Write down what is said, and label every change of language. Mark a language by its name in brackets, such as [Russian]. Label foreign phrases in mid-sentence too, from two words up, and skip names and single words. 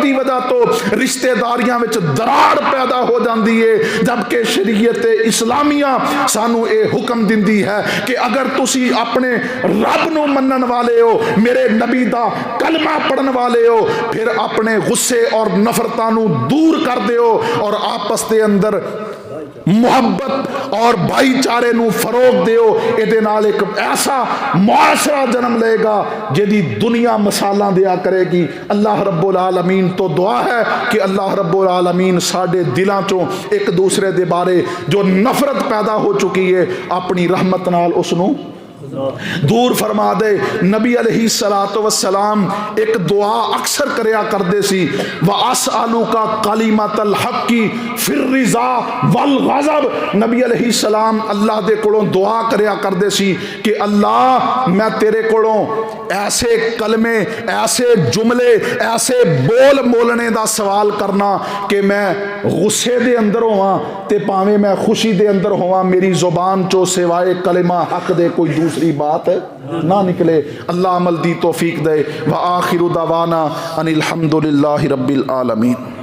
[Punjabi] دی وجہ تو رشتہ داریاں وچ دراڑ پیدا ہو جاندی ہے، جبکہ شریعت اسلامیہ سانو اے حکم دیندی ہے کہ اگر تسی اپنے رب نو منن والے ہو، میرے نبی دا کلمہ پڑھن والے ہو، پھر اپنے غصے اور نفرتاں نو دور کر دیو اور آپس دے اندر محبت اور بھائی چارے نو فروغ دیو۔ اے دے نال ایک ایسا معاشرہ جنم لے گا جدی دنیا مثالاں دیا کرے گی۔ [Arabic] اللہ رب العالمین [Punjabi] تو دعا ہے کہ [Arabic] اللہ رب العالمین [Punjabi] ساڈے دلاں چوں ایک دوسرے دے بارے جو نفرت پیدا ہو چکی ہے اپنی رحمت نال اس نو دور فرما دے۔ نبی [Arabic] علیہ السلام [Punjabi] ایک دعا اکثر کریا کردے سی، [Arabic] وَأَسْأَلُكَ كَلِمَةَ الْحَقِّ فِي الرِّضَا وَالْغَضَبِ۔ [Punjabi] نبی [Arabic] علیہ السلام [Punjabi] اللہ دے کولوں دعا کریا کردے سی کہ اللہ میں تیرے کولوں ایسے کلمے، ایسے جملے، ایسے بول بولنے دا سوال کرنا کہ میں غصے دے اندر ہواں تے پاویں میں خوشی دے اندر ہواں، میری زبان چو سوائے کلمہ حق دے کوئی دوسری بات نہ نکلے۔ اللہ عمل دی توفیق دے۔ [Arabic] وآخر دعوانا ان الحمد للہ رب العالمین۔